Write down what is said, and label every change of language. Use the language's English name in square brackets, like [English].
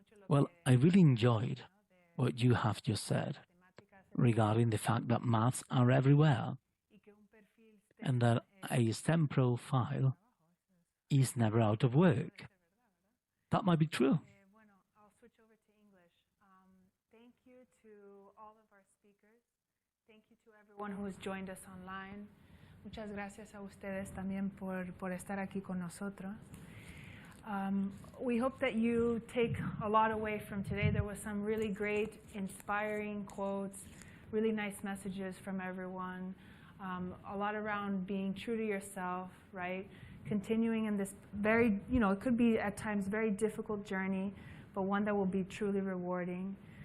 [English] Well, I really enjoyed what you have just said regarding the fact that maths are everywhere and that a STEM profile is never out of work. That might be true. I'll switch over to English. Thank you to all of our speakers. Thank you to everyone who has joined us online. [Spanish] Muchas gracias a ustedes también por estar aquí con nosotros. [English] We hope that you take a lot away from today. There was some really great, inspiring quotes, really nice messages from everyone, a lot around being true to yourself, right? Continuing in this very, it could be at times very difficult journey, but one that will be truly rewarding.